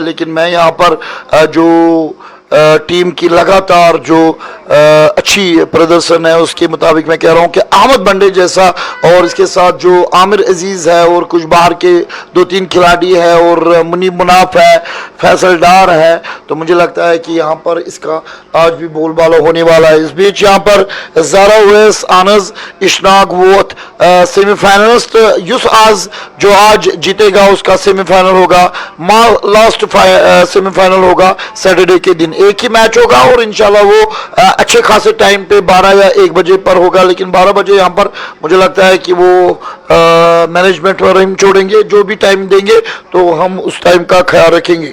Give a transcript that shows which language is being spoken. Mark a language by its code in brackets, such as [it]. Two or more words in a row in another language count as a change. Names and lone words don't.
[hi] लेकिन मैं यहाँ पर जो टीम की लगातार जो अच्छी प्रदर्शन है उसके मुताबिक मैं कह रहा हूं कि अहमद बंडे जैसा, और इसके साथ जो आमिर अजीज है और कुछ बाहर के 2-3 खिलाड़ी है और मुनीब मुनाफ है, फैसल डार है, तो मुझे लगता है कि यहाँ पर इसका आज भी बोलबाला होने वाला है। इस बीच यहाँ पर ज़ारा उवैस, [ks] आनस इशनाक वोत सेमीफाइनलिस्ट, यूस [hi] आज जो आज जीतेगा उसका सेमीफाइनल होगा, लास्ट सेमीफाइनल होगा सैटरडे के दिन। एक ही मैच होगा और इंशाल्लाह वो अच्छे खासे टाइम पे 12 या 1 बजे पर होगा। लेकिन 12 बजे यहाँ पर मुझे लगता है कि वो मैनेजमेंट पर हम छोड़ेंगे, जो भी टाइम देंगे तो हम उस टाइम का ख्याल रखेंगे।